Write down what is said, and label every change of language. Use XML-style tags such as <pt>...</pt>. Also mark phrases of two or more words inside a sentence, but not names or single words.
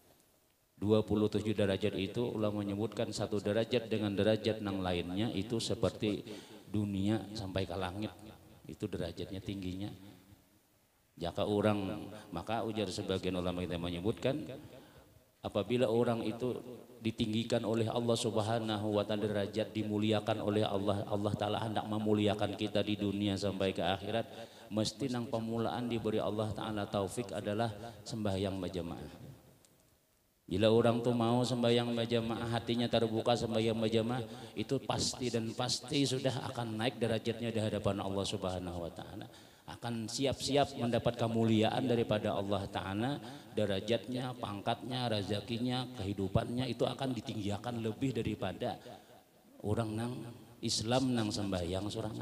<id>27 derajat itu ulama menyebutkan satu derajat dengan derajat yang lainnya itu seperti dunia sampai ke langit, itu derajatnya tingginya. Jika orang, maka ujar sebagian ulama kita menyebutkan apabila orang itu ditinggikan oleh Allah</id> <ar>سبحانه وتعالى</ar> <id>derajat, dimuliakan oleh Allah, Allah ta'ala hendak memuliakan kita di dunia sampai ke akhirat, mesti nang pemulaan diberi Allah ta'ala taufik adalah sembahyang berjamaah. Bila orang tuh mau sembahyang berjamaah, hatinya terbuka sembahyang berjamaah, itu pasti dan pasti sudah akan naik derajatnya di hadapan Allah</id> <ar>سبحانه وتعالى.</ar> <id>Akan siap-siap mendapat kemuliaan daripada Allah taala, derajatnya, pangkatnya, rezekinya, kehidupannya itu akan ditinggikan lebih daripada orang nang Islam nang sembahyang sorangan.</id>